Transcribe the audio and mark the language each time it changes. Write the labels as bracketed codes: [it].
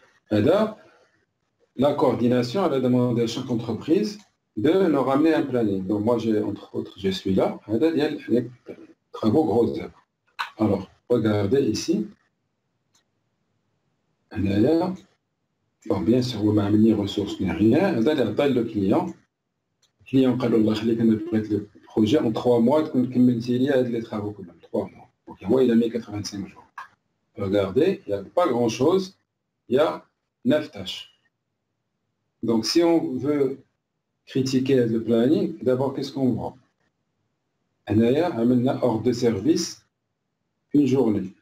[fr] D'accord. La coordination, elle a demandé à chaque entreprise de leur ramener un planning. Donc moi, entre autres, je suis là. Il y a les travaux gros œuvres. Alors, regardez ici. Bon, bien sûr, vous m'avez mis ressources ni rien. Vous allez appeler le client. Le client [ar] قال الله يخليك انا بغيت [fr] le projet en 3 mois [ar] تكون كملتي لي هاد [fr] les travaux [ar] كلهم [fr] 3 mois. Donc moi, il a mis 85 jours. Regardez, il n'y a pas grand-chose. Il y a 9 tâches. Donc, si on veut critiquer le planning, d'abord, qu'est-ce qu'on voit? On a un ordre de service une journée.